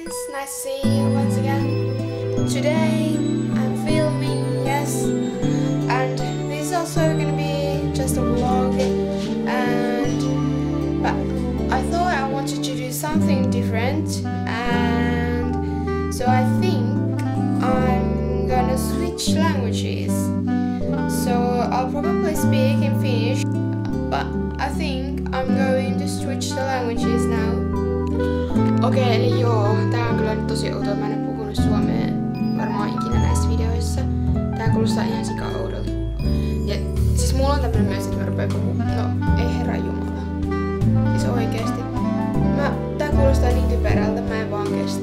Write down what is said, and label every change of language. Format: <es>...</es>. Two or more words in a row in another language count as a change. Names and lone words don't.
<en>nice to see you once again. Today I'm filming, yes, and this is also gonna be just a vlog, but I thought I wanted to do something different, and so I think I'm gonna switch languages. So I'll probably speak in Finnish, but I think I'm going to switch the languages now.</en> <fi>Okei, eli joo, tää on kyllä nyt tosi outoa. Mä en oo puhunut suomea varmaan ikinä näissä videoissa. Tää kuulostaa ihan sika oudolta. Ja siis mulla on tämmönen myös, että mä rupeen puhumaan. No, ei herra jumala. Siis oikeesti. Tää kuulostaa niin typerältä, mä en vaan kestä.</fi>